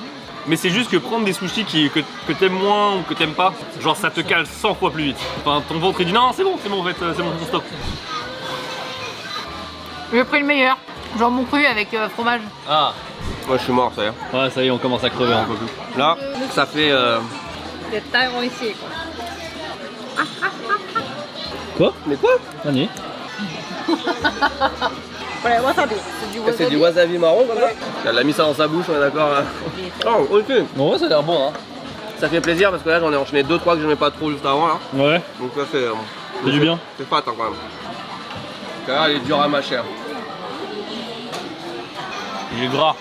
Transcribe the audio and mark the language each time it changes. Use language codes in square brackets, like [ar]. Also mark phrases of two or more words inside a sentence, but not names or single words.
[fr] Mais c'est juste que prendre des sushis que t'aimes moins ou que t'aimes pas, genre ça te cale 100 fois plus vite. Enfin, ton ventre il dit non, c'est bon en fait, c'est bon, on stoppe. J'ai pris le meilleur. Jambon cru avec fromage. Ah, Moi je suis mort, ça y est. ouais, ça y est, on commence à crever un peu plus. Là, ça fait. [ja] 絶対美味しいこれ [fr] Quoi? Mais quoi? [ja] 何？これわさび [fr] C'est du wasabi marron comme ça? Elle a mis ça dans sa bouche, on est d'accord là. Oh, ok. Bon, ouais, ça a l'air bon, hein. Ça fait plaisir parce que là j'en ai enchaîné 2-3 que j'aimais pas trop juste avant là. Ouais, Donc ça fait. c'est du bien. C'est fat hein, quand même. Car elle est dure à mâcher. Il est gras.